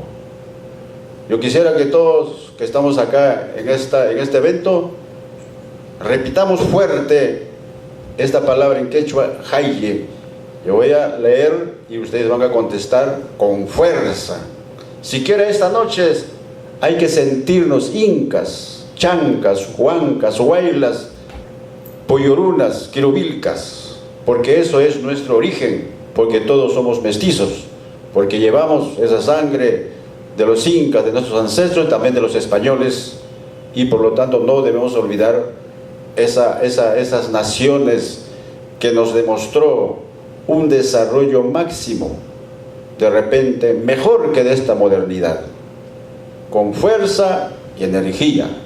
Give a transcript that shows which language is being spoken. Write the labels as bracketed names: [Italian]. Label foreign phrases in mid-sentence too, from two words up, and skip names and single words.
[Spanish] Yo quisiera que todos que estamos acá en este evento repitamos fuerte esta palabra en quechua, Haye. Yo voy a leer y ustedes van a contestar con fuerza. Siquiera esta noche hay que sentirnos incas, chancas, huancas, huaylas, poyorunas, quirubilcas, porque eso es nuestro origen, porque todos somos mestizos, porque llevamos esa sangre de los incas, de nuestros ancestros, también de los españoles, y por lo tanto no debemos olvidar esas naciones que nos demostró un desarrollo máximo, de repente mejor que de esta modernidad, con fuerza y energía.